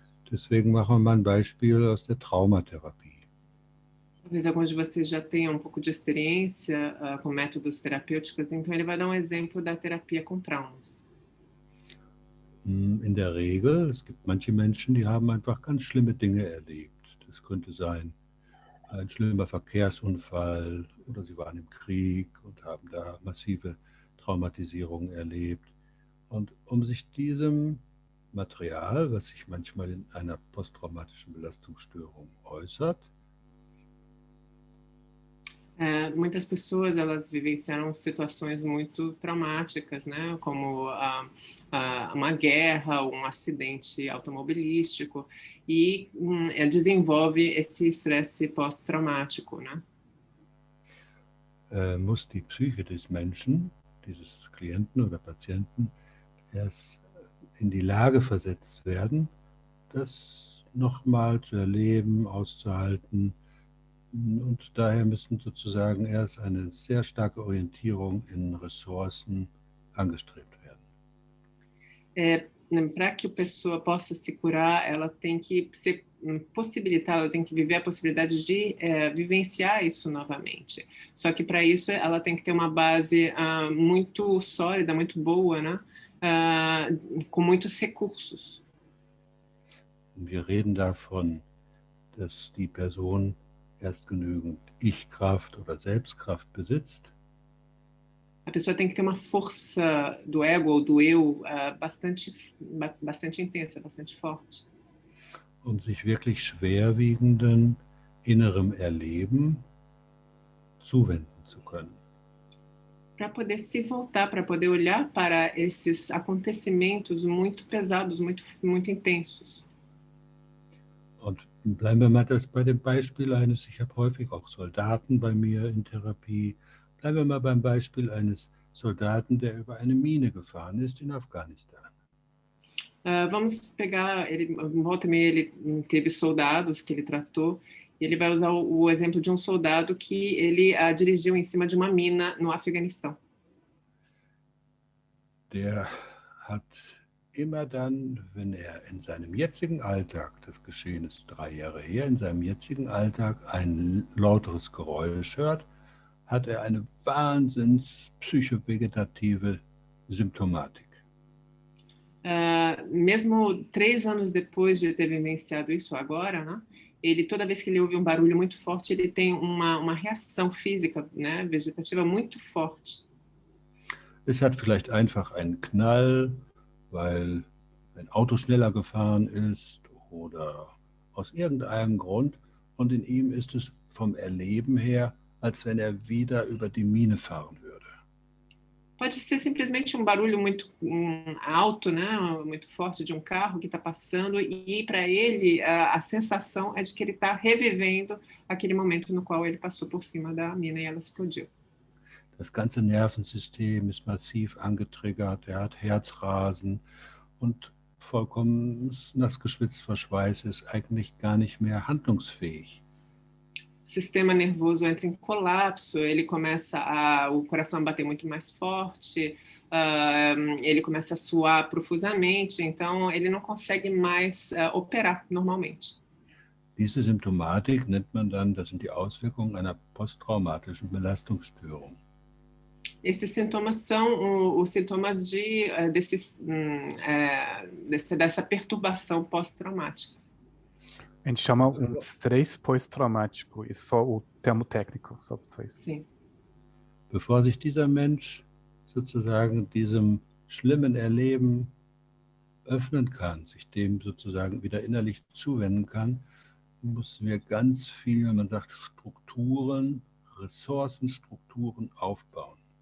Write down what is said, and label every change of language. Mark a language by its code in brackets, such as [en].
[de] Deswegen machen wir mal ein Beispiel aus der Traumatherapie. [pt] Talvez alguns de vocês já tenham um pouco de experiência com métodos terapêuticos, então ele vai dar um exemplo da terapia com traumas. [de] In der Regel, es gibt manche Menschen, die haben einfach ganz schlimme Dinge erlebt. Das könnte sein ein schlimmer Verkehrsunfall oder sie waren im Krieg und haben da massive Traumatisierung erlebt. Und um sich diesem Material, was sich manchmal in einer posttraumatischen Belastungsstörung äußert, [pt] Muitas pessoas elas vivenciaram situações muito traumáticas, né, como uma guerra, um acidente automobilístico, e desenvolve esse estresse pós-traumático, né? [de] Muss die Psyche des Menschen, dieses Klienten oder Patienten, erst in die Lage versetzt werden, das nochmal zu erleben, auszuhalten. Und daher müssen sozusagen erst eine sehr starke Orientierung in Ressourcen angestrebt werden. [pt] Para que a pessoa possa se curar, ela tem que se possibilitar, ela tem que viver a possibilidade de vivenciar isso novamente. Só que para isso ela tem que ter uma base muito sólida, muito boa, né? Com muitos recursos. [de] Wir reden davon, dass die Person erst genügend Ich-Kraft oder Selbstkraft besitzt. [pt] A pessoa tem que ter uma força do ego ou do eu bastante intensa, bastante forte. [de] Um sich wirklich schwerwiegenden innerem Erleben zuwenden zu können. [pt] Para poder se voltar, para poder olhar para esses acontecimentos muito pesados, muito intensos. [de] Und bleiben wir mal bei dem Beispiel eines, ich habe häufig auch Soldaten bei mir in Therapie, bleiben wir mal beim Beispiel eines Soldaten, der über eine Mine gefahren ist in Afghanistan. [pt] Vamos pegar, volta e meia ele teve soldados que ele tratou, e ele vai usar o exemplo de um soldado que ele dirigiu em cima de uma mina no Afeganistão. [de] Der hat immer dann, wenn er in seinem jetzigen Alltag, das Geschehen ist 3 Jahre her, in seinem jetzigen Alltag ein lauteres Geräusch hört, hat er eine wahnsinns psychovegetative Symptomatik. [pt] Mesmo 3 anos depois de ter vivenciado isso agora, né, ele, toda vez que ele ouve um barulho muito forte, ele tem uma reação física, né, vegetativa muito forte. [de] Es hat vielleicht einfach einen Knall, weil ein Auto schneller gefahren ist oder aus irgendeinem Grund. Und in ihm ist es vom Erleben her, als wenn er wieder über die Mine fahren würde. [pt] Pode ser simplesmente um barulho muito alto, né, muito forte de um carro que está passando, e para ele a sensação é de que ele está revivendo aquele momento no qual ele passou por cima da mina e ela explodiu. [de] Das ganze Nervensystem ist massiv angetriggert, er hat Herzrasen und vollkommen nass geschwitzt vor Schweiß, ist eigentlich gar nicht mehr handlungsfähig. [pt] O sistema nervoso entra em colapso, ele começa o coração a bater muito mais forte, ele começa a suar profusamente, então ele não consegue mais operar normalmente. [de] Diese Symptomatik nennt man dann, das sind die Auswirkungen einer posttraumatischen Belastungsstörung. [pt] Esses sintomas são os sintomas dessa perturbação pós-traumática. A gente chama estresse pós-traumático, isso só o termo técnico, só para isso. Sim. [de] Bevor sich dieser Mensch sozusagen diesem schlimmen Erleben öffnen kann, sich dem sozusagen wieder innerlich zuwenden kann, müssen wir ganz viel, man sagt Strukturen, Ressourcenstrukturen aufbauen.